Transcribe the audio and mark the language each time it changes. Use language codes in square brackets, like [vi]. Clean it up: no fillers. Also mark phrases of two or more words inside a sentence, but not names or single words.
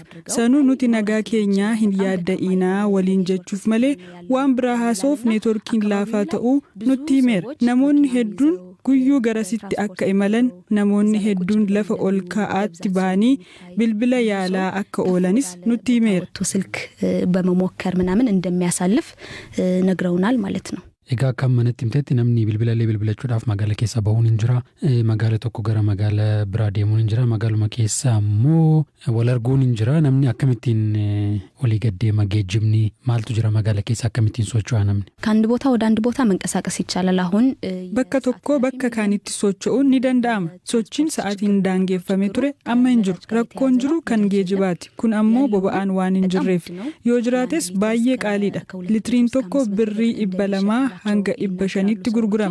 [om] Sanuu nuti nagaa keenyaa hin yaadda'inaa waliin jechuuf malee waan biraa haasa'uuf neetworkiin laafaa ta'uu nutti himeera. Namoonni hedduun guyyuu garasitti akka imalan, namoonni hedduun lafa ol ka'aatti ba'anii bilbila yaalaa akka oolanis nutti himeera. [am] ስልክ በመሞከር ምናምን እንደሚያሳልፍ ነግረውናል ማለት ነው። [om] Egaa akka manatti himteetti namni bilbilallee bilbilachuudhaaf magaala keessa bahuun hin jira. Magaala tokko gara magaala biraa deemuun hin jira. Magaaluma keessa ammoo wal arguun hin jira. Namni akkamittiin walii gaddeema geejjibni maaltu jira magaala keessa akkamittiin socho'a namni? [am] ከአንድ ቦታ ወደ አንድ ቦታ መንቀሳቀስ ይቻላል። አሁን [om] bakka tokko bakka kaanitti socho'uun ni danda'ama. Sochiin sa'aatiin daangeffamee ture amma hin jiru. Rakkoon jiru kan geejjibaati. Kun ammoo boba'aan waan hin jirreef. Yoo jiraates baay'ee qaaliidha. Litiriin tokko birrii 200 hanga 500tti gurgurama.